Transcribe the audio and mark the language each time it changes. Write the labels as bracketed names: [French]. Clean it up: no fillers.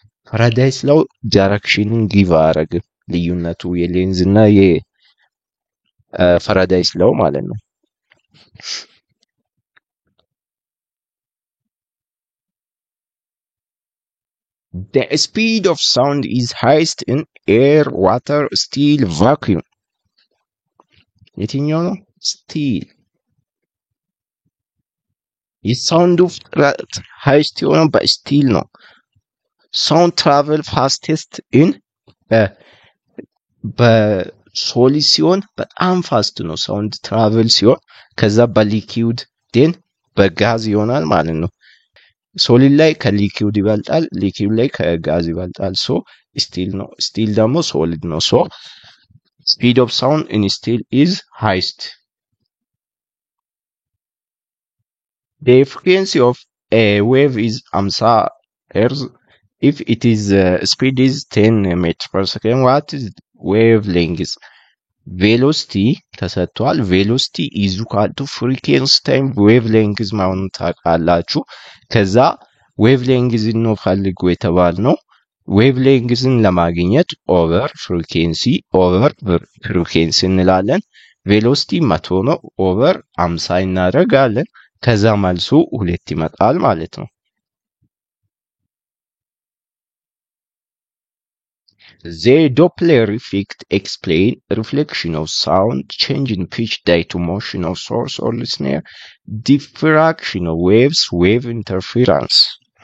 [English] Faraday's law directionን give አያደርግም። [Amharic] ልዩነቱ የሌንዝ እና የፋራዳይስ law ማለት ነው። [English] The speed of sound is highest in air, water, steel, vacuum. [Amharic] የትኛው ነው? ስቲል። የሳውንዱ ፍጥነት ሃይስት የሆነው በስቲል ነው። [English] ሳውንድ ትራቨል ፋስቴስት ኢን [Amharic] በሶሊድ ሲሆን በጣም ፋስት ነው ሳውንድ ትራቨል ሲሆን፣ ከዛ በሊኪውድ ዴን በጋዝ ይሆናል ማለት ነው። ሶሊድ ላይ ከሊኪውድ ይበልጣል፣ ሊኪውድ ላይ ከጋዝ ይበልጣል። ሶ ስቲል ነው። ስቲል ደግሞ ሶሊድ ነው። ሶ [English] speed of sound in steel is highest. The frequency of a wave is 50 Hz. If it is speed is 10 meters per second, what is wavelength? [Amharic] Velocity ተሰጥቷል። [English] velocity is equal to frequency time wavelength [Amharic] ማውንት ታውቃላችሁ። ከዛ wavelength ነው ፈልጉ የተባልነው። wavelengthን ለማግኘት ኦቨር ፍሪኩዌንሲ እንላለን። ቬሎሲቲ 100 ነው። ኦቨር 50 እናደርጋለን። ከዛ መልሱ 2 ይመጣል ማለት ነው። [English] The Doppler effect explains reflection of sound, change in pitch due to motion of source or listener, diffraction of waves, wave interference.